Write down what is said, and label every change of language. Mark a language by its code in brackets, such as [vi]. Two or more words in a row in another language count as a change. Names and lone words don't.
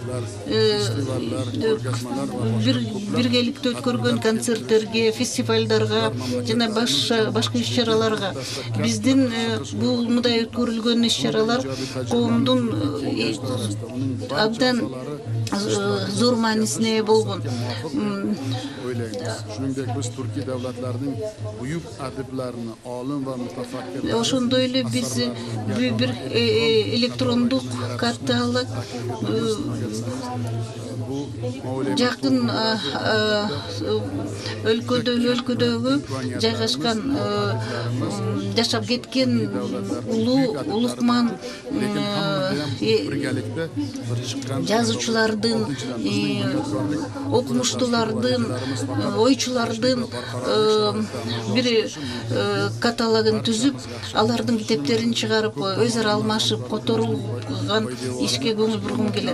[ky] биргеликте өткөргөн концерттерге, фестивалдарга жана башка иш-чараларга биздин бул мындай өткөрүлгөн иш-чаралар коомдун абдан зор маанисине ээ болгон. [uz] Shuningdek biz Turkiy davlatlarining buyuk adiblarini, olim va mutafakkirlarni [ky] ошондой эле биз бир электрондук каталог жакын өлкөдөгү жайгашкан жашап кеткен улукман жазуучулардын, окумуштуулардын, ойчулардын бир каталогун түзүп, алардын китептерин чыгарып, өз ара алмашып, которулган ишке көңүл бургум келет.